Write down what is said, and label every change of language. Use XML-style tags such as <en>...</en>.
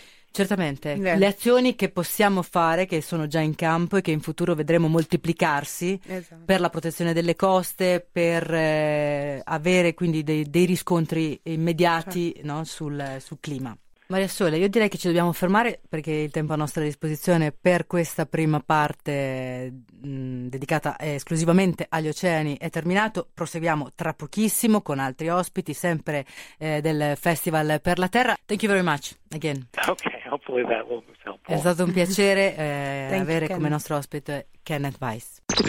<it>Certamente, le azioni che possiamo fare, che sono già in campo e che in futuro vedremo moltiplicarsi, esatto, per la protezione delle coste, per avere quindi dei riscontri immediati, certo, no, sul clima. Maria Sole, io direi che ci dobbiamo fermare perché il tempo a nostra disposizione per questa prima parte dedicata esclusivamente agli oceani è terminato. Proseguiamo tra pochissimo con altri ospiti sempre del Festival per la Terra.</it> <en>Thank you very much again. Okay, hopefully that will be helpful.</en> <it>È stato un piacere avere come nostro ospite Kenneth Weiss.</it>